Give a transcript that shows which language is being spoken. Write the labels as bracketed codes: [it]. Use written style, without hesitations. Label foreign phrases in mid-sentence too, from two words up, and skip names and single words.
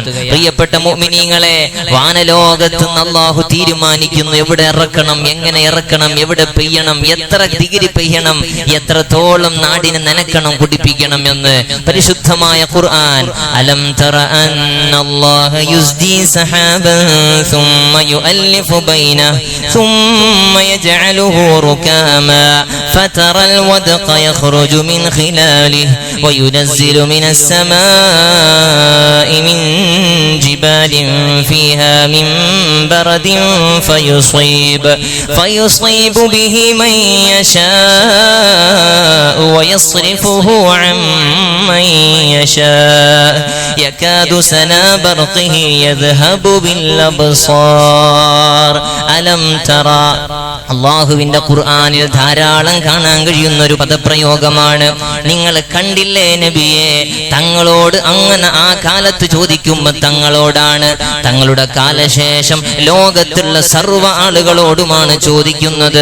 [ml] പ്രിയപ്പെട്ട മുഅ്മിനീങ്ങളെ, വാനലോകത്ത് അല്ലാഹു തീരുമാനിക്കുന്നു എവിടെ ഇറക്കണം, എങ്ങനെ ഇറക്കണം, എവിടെ പെയ്യണം, എത്ര ഡിഗ്രി പെയ്യണം, എത്രത്തോളം നാടിനെ നനക്കണം, കുടിപ്പിക്കണം എന്ന് പരിശുദ്ധമായ ഖുർആൻ. [ar] ألم تر أن الله يزجي سحابا ثم يؤلف بينه ثم يجعله ركاما فترى الودق يخرج من خلاله وينزل من السماء من جبال فيها من برد فيصيب به من يشاء ويصرفه عن من يشاء يكاد سنا برقه يذهب بالأبصار ألم ترى. [ml] അള്ളാഹുവിന്റെ ഖുർആനിൽ ധാരാളം കാണാൻ കഴിയുന്ന ഒരു പദപ്രയോഗമാണ്. നിങ്ങൾ കണ്ടില്ലേ നബിയെ? തങ്ങളോട് അങ്ങനെ ആ കാലത്ത് ചോദിക്കുമ്പോൾ തങ്ങളോടാണ്, തങ്ങളുടെ കാലശേഷം ലോകത്തുള്ള സർവ്വ ആളുകളോടുമാണ് ചോദിക്കുന്നത്.